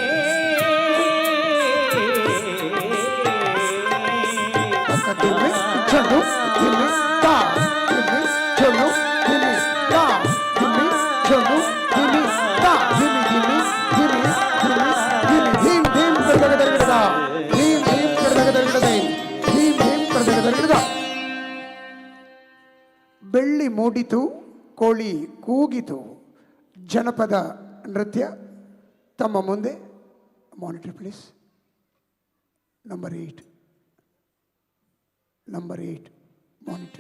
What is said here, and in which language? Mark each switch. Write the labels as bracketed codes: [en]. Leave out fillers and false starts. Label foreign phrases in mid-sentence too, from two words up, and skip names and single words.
[kn] ಚಲು ಧಿಮಿ ತಾ ಧಿಮಿ ಚಲು ಧಿಮಿ ತಾ ಧಿಮಿ ಚಲು ಧಿಮಿ ತಾ ಧಿಮಿ ಧಿಮಿ ಧಿಮಿ ಧಿಮಿ ಧಿಮಿ ಧೀಮ್ ಧೀಮ್ ಕಡಗಡಗಡದ ಧೀಮ್ ಧೀಮ್ ಕಡಗಡಗಡದೆ ಧೀಮ್ ಧೀಮ್ ಕಡಗಡಗಡದ. ಬೆಳ್ಳಿ ಮೂಡಿತು, ಕೋಳಿ ಕೂಗಿತು. ಜನಪದ ನೃತ್ಯ ತಮ್ಮ ಮುಂದೆ. [en] Monitor please. Number 8 monitor.